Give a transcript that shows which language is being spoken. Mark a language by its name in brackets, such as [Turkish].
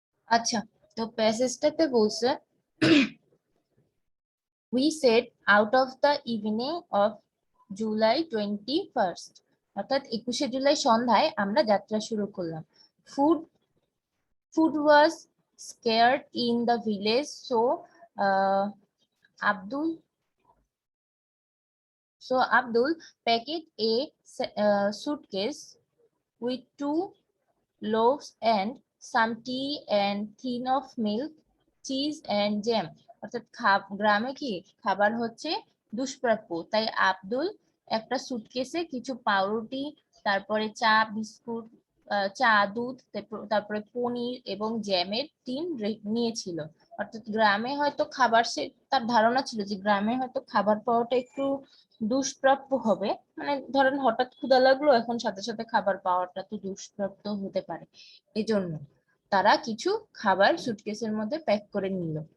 [Bangla] আচ্ছা, তো প্যাসেজটাতে বলছে [English] we set out of the evening of July 21st, [Bangla] অর্থাৎ 21শে জুলাই সন্ধ্যায় আমরা যাত্রা শুরু করলাম। [English] Food food was scarce in the village, so uh, Abdul Abdul packed a suitcase with 2 loaves and some tea and tin of milk, cheese and jam. [Bangla] অর্থাৎ গ্রামে কি খাবার হচ্ছে দুষ্প্রাপ্য, তাই আব্দুল একটা সুটকেসে কিছু পাউরুটি, তারপরে চা, বিস্কুট, চা, দুধ, তারপরে পনির এবং জ্যামের টিন নিয়েছিল। অর্থাৎ গ্রামে হয়তো খাবার, সে তার ধারণা ছিল যে গ্রামে হয়তো খাবার পাওয়াটা একটু দুষ্প্রাপ্য হবে, মানে ধরেন হঠাৎ ক্ষুধা লাগলো, এখন সাথে সাথে খাবার পাওয়াটা তো দুষ্প্রাপ্য হতে পারে, এজন্য তারা কিছু খাবার সুটকেসের মধ্যে প্যাক করে নিল।